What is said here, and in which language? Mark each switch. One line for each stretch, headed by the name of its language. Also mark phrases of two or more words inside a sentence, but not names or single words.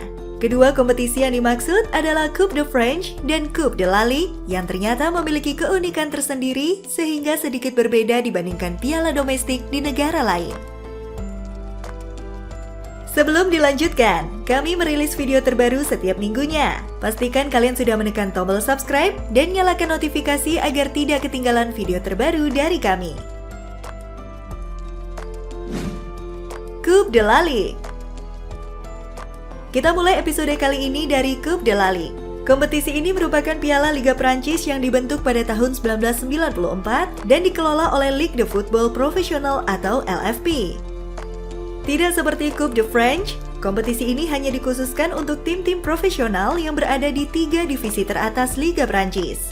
Indonesian: Kedua kompetisi yang dimaksud adalah Coupe de France dan Coupe de la Ligue yang ternyata memiliki keunikan tersendiri sehingga sedikit berbeda dibandingkan piala domestik di negara lain. Sebelum dilanjutkan, kami merilis video terbaru setiap minggunya. Pastikan kalian sudah menekan tombol subscribe dan nyalakan notifikasi agar tidak ketinggalan video terbaru dari kami. Coupe de la Ligue. Kita mulai episode kali ini dari Coupe de la Ligue. Kompetisi ini merupakan piala Liga Prancis yang dibentuk pada tahun 1994 dan dikelola oleh Ligue de Football Professionnel atau LFP. Tidak seperti Coupe de France, kompetisi ini hanya dikhususkan untuk tim-tim profesional yang berada di 3 divisi teratas Liga Prancis.